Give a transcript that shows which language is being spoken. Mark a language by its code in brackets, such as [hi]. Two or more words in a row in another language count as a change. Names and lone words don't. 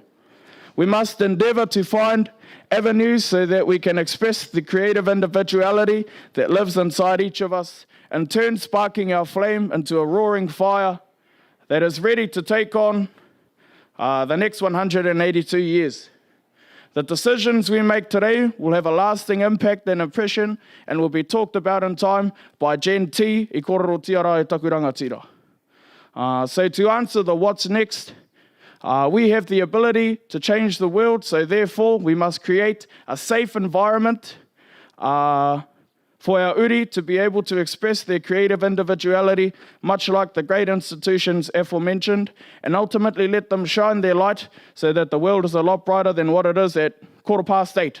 [en] We must endeavour to find avenues so that we can express the creative individuality that lives inside each of us in turn sparking our flame into a roaring fire that is ready to take on the next 182 years. The decisions we make today will have a lasting impact and impression and will be talked about in time by Gen T [mi] I kororo tiara e taku rangatira. [en] So to answer the what's next, we have the ability to change the world, so therefore we must create a safe environment for our uri to be able to express their creative individuality, much like the great institutions aforementioned, and ultimately let them shine their light so that the world is a lot brighter than what it is at 8:15.